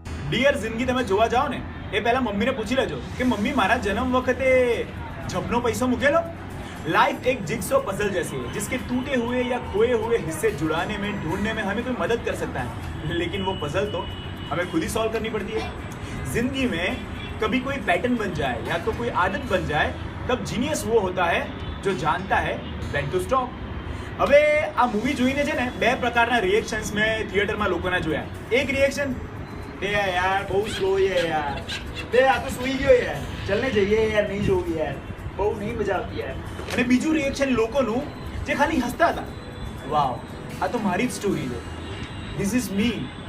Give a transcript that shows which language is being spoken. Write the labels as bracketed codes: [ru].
[gu] Dear જિંદગી તમે જોવા જાઓ ને એ પહેલા મમ્મીને પૂછી લેજો કે મમ્મી મારા જન્મ વખતે જબનો પૈસો મૂકેલો. [hi] लाइफ एक जिक्सो पजल जैसी है जिसके टूटे हुए या खोए हुए हिस्से जुड़ाने में ढूंढने में हमें कोई मदद कर सकता है, लेकिन वो पजल तो हमें खुद ही सॉल्व करनी पड़ती है. जिंदगी में कभी कोई पैटर्न बन जाए या तो कोई आदत बन जाए तब जीनियस वो होता है जो जानता है [en] when to stop. [gu] હવે આ મૂવી જોઈને છે ને બે પ્રકારના રિએક્શન્સ મેં થિયેટરમાં લોકોના જોયા. એક રિએક્શન, એ યાર બહુ સ્લો છે યાર, બે આ તો સૂઈ ગયો યાર, ચલને જઈએ યાર, નહીં જોવું યાર, બહુ નહીં મજા આવતી યાર. અને બીજું રિએક્શન લોકોનું જે ખાલી હસતા હતા, વાવ આ તો મારી જ સ્ટોરી છે, [en] This is me.